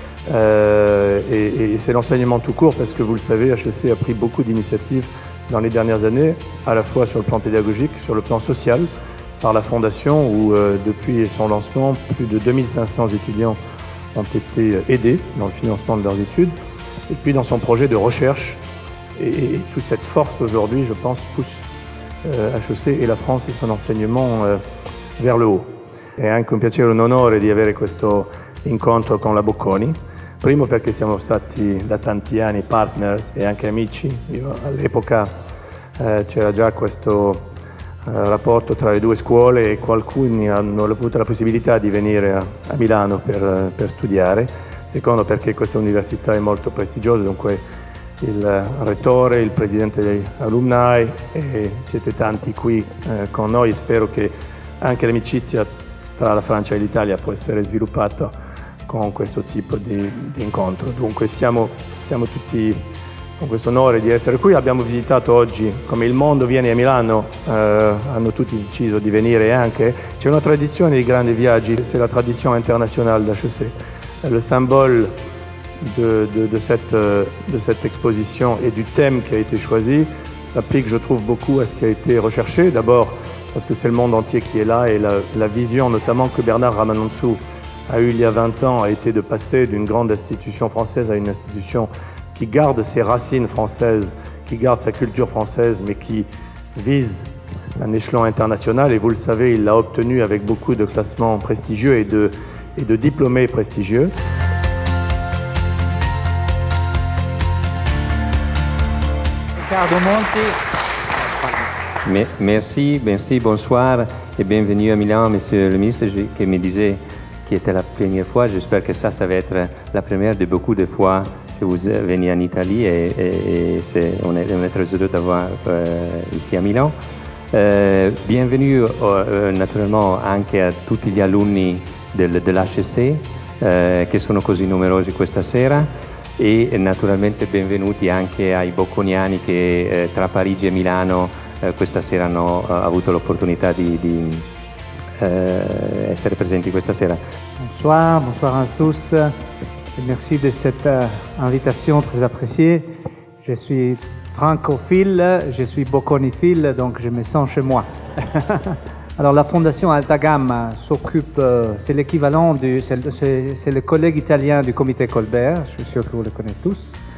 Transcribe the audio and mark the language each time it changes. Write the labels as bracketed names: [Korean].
[French] Et c'est l'enseignement tout court, parce que vous le savez, HEC a pris beaucoup d'initiatives dans les dernières années, à la fois sur le plan pédagogique, sur le plan social, par la Fondation, où depuis son lancement, plus de 2500 étudiants ont été aidés dans le financement de leurs études, et puis dans son projet de recherche. Et toute cette force aujourd'hui, je pense, pousse HEC et la France et son enseignement vers le haut. [Italian] È anche un piacere e un onore di avere questo incontro con la Bocconi. Primo perché siamo stati da tanti anni partners e anche amici. All'epoca c'era già questo rapporto tra le due scuole e alcuni hanno avuto la possibilità di venire a Milano per studiare. Secondo perché questa università è molto prestigiosa, dunque il rettore, il presidente degli alumni e siete tanti qui con noi. Spero che anche l'amicizia tra la Francia e l'Italia può essere sviluppata con questo tipo di incontro. Dunque siamo tutti con questo onore di essere qui. Abbiamo visitato oggi, come il mondo viene a Milano, hanno tutti deciso di venire anche. C'è una tradizione di grandi viaggi, [French] c'est la tradition internationale d'HEC. Le symbole de cette exposition et du thème qui a été choisi s'applique, je trouve, beaucoup à ce qui a été recherché. D'abord parce que c'est le monde entier qui est là et la vision notamment que Bernard Ramanantsoa a eue il y a 20 ans a été de passer d'une grande institution française à une institution qui garde ses racines françaises, qui garde sa culture française, mais qui vise un échelon international. Et vous le savez, il l'a obtenu avec beaucoup de classements prestigieux et de diplômés prestigieux. Riccardo Monti. Merci, bonsoir et bienvenue à Milan, Monsieur le Ministre, qui me disait que c'était la première fois. J'espère que ça va être la première de beaucoup de fois que vous venez en Italie et on est très heureux d'avoir ici à Milan. Bienvenue [Italian] naturalmente anche a tutti gli alunni dell'HEC che sono così numerosi questa sera. E naturalmente benvenuti anche ai bocconiani che tra Parigi e Milano questa sera hanno avuto l'opportunità di essere presenti questa sera. [French] Bonsoir à tous et merci de cette invitation très appréciée. Je suis francophile, je suis bocconiphile, donc je me sens chez moi. Alors la Fondation Alta Gamma s'occupe, c'est l'équivalent c'est le collègue italien du comité Colbert, je suis sûr que vous le connaissez tous.